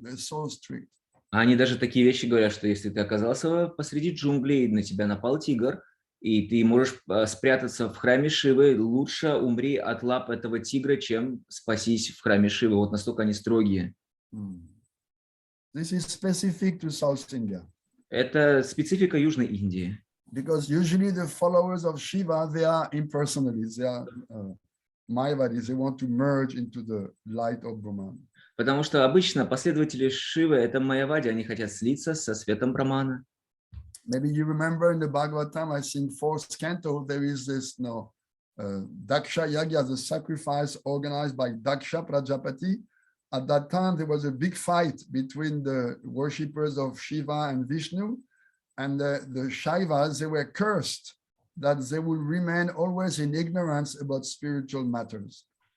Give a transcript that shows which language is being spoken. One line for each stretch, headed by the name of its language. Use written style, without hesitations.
English: They're so strict.
Russian: Они даже такие вещи говорят, что если ты оказался посреди джунглей, на тебя напал тигр, и ты можешь спрятаться в храме Шивы, лучше умри от лап этого тигра, чем спасись в храме Шивы. Вот настолько они строгие.
English: This is specific to South India.
Russian: Это специфика Южной Индии.
English: Because usually the followers of Shiva, they are impersonalists, they are Mayavadis, they want to merge into the light of Brahman.
Russian: Потому что обычно последователи Шивы – это майявади, они хотят слиться со светом Брамана.
English: Maybe you remember in the Bhagavatam, I think fourth canto, there is this Daksha Yagya, the sacrifice organized by Daksha Prajapati. At that time, there was a big fight between the worshippers of Shiva and Vishnu, and the Shaivas, they were cursed that they will remain always in ignorance about spiritual matters.